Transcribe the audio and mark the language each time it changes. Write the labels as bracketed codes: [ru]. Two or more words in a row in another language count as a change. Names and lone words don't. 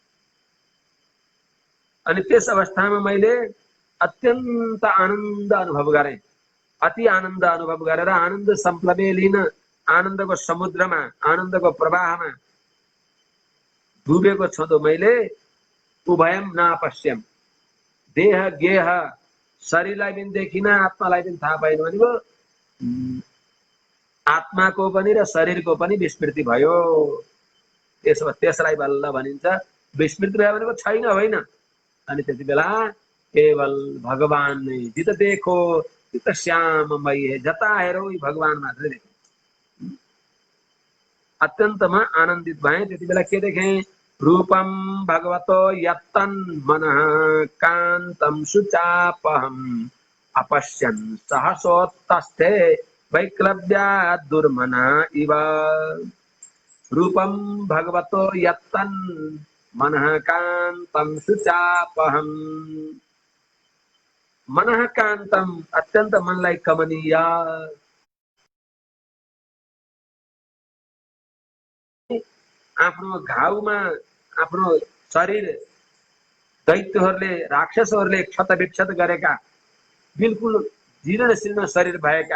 [ne] अनि त्यस अवस्थामा मैले अत्यन्त आनन्द अनुभव गरेँ। अति आनन्द अनुभव गरेर आनन्द संप्लवे लिन आनन्दको समुद्रमा आनन्दको प्रवाहमा डुबेको छँदो मैले [sa] उभयम नापश्यम देह गेह [ne] शरीरलाई पनि देखिन आत्मालाई पनि थाहा पाइन भनेको आत्माको पनि र शरीरको पनि विस्मृति भयो। त्यसलाई बल्ल भनिन्छ विस्मृति भयो भनेको छैन होइन। अनि त्यति बेला केवल भगवान नै [hi] जित देखो जित श्याममय है, [ne] जता हेरौ भगवान मात्रै देखो। अत्यन्तमा आनन्दित भए। त्यति बेला के देखे? [sa] रूपम भगवतो यत्तन मनः कान्तं शुचापहम अपश्यन् सहसोत्तस्थे वैक्लव्या दुर्मना इव। रूपम भगवतो यत्तन मनः कान्तं शुचापहम। मनः कान्तं [ne] अत्यन्त मनलाई कमनीय आफ्नो घाउमा आफ्नो शरीर दैत्यहरूले राक्षसहरूले क्षतविक्षत गरेका बिल्कुल जीर्ण शीर्ण शरीर भएका